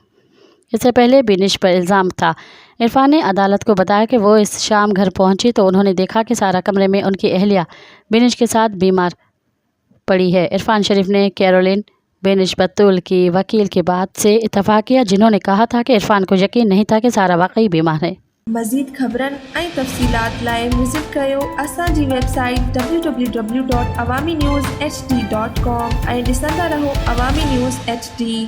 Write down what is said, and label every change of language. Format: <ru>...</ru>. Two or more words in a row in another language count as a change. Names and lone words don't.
<ur>اس سے پہلے بینش پر الزام تھا۔ عرفان نے عدالت کو بتایا کہ وہ اس شام گھر پہنچی تو انہوں نے دیکھا کہ سارہ کمرے میں ان کی اہلیہ بینش کے ساتھ بیمار پڑی ہے۔ عرفان شریف نے کیرولین بینش بطول کی وکیل کی بات سے اتفاق کیا، جنہوں نے کہا تھا کہ عرفان کو یقین نہیں تھا کہ سارہ واقعی بیمار ہے۔</ur> <sd>مزید خبرن ऐं तफ़सीलात लाइ विज़िट कयो असांजी वेबसाइट www.awamiNewsHD.com ऐं ॾिसंदा रहो अवामी न्यूज़ HD।</sd>